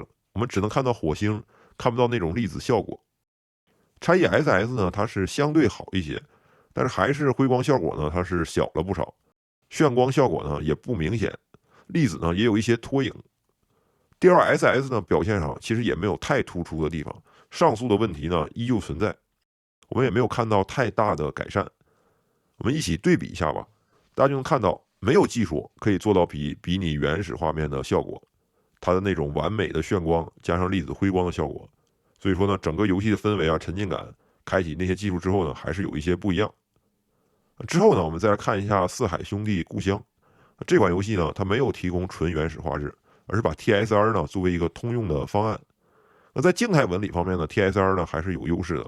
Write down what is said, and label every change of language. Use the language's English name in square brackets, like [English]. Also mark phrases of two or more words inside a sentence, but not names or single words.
[Chinese] 我們只能看到火星，看不到那種粒子效果。XESS 呢它是相對好一些，但是還是輝光效果呢它是小了不少，眩光效果呢也不明顯，粒子呢也有一些拖影。DLSS 呢表现上其實也沒有太突出的地方，上述的問題呢依舊存在。我們也沒有看到太大的改善，我們一起對比一下吧，大家就能看到，沒有技術可以做到比擬原始畫面的效果，它的那種完美的眩光加上粒子輝光的效果，所以說呢，整個遊戲的氛圍啊、沉浸感，開啟那些技術之後呢，還是有一些不一樣。之後呢，我們再來看一下《四海兄弟故鄉》這款遊戲呢，它沒有提供純原始畫質，而是把 TSR 呢作為一個通用的方案。那在靜態紋理方面呢 ，TSR 呢還是有優勢的。